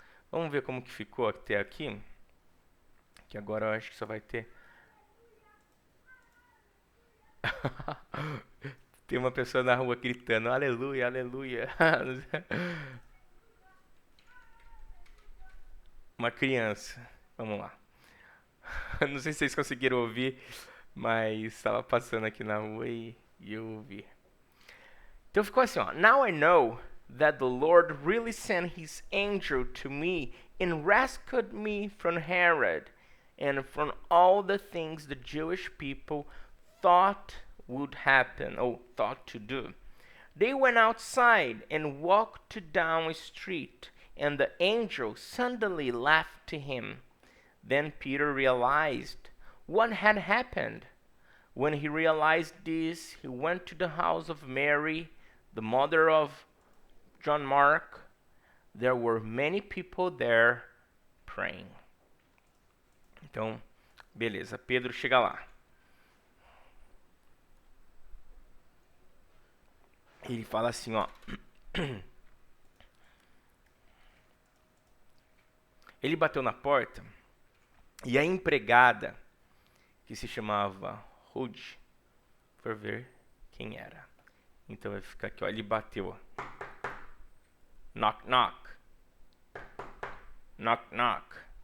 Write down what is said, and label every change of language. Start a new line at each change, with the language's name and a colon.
Portuguese: Vamos ver como que ficou até aqui, que agora eu acho que só vai ter tem uma pessoa na rua gritando aleluia, aleluia. Uma criança, vamos lá. Não sei se vocês conseguiram ouvir, mas estava passando aqui na rua e eu ouvi. Então ficou assim, ó.
English: Now I know that the Lord really sent his angel to me and rescued me from Herod and from all the things the Jewish people thought would happen, or thought to do. They went outside and walked down a street, and the angel suddenly laughed to him. Then Peter realized what had happened. When he realized this, he went to the house of Mary, the mother of John Mark. There were many people there praying.
Portuguese: Então, beleza, Pedro chega lá. Ele fala assim, ó. Ele bateu na porta e a empregada, que se chamava Ruth, foi ver quem era. Então vai ficar aqui, ó. Ele bateu, ó. Knock, knock. Knock, knock.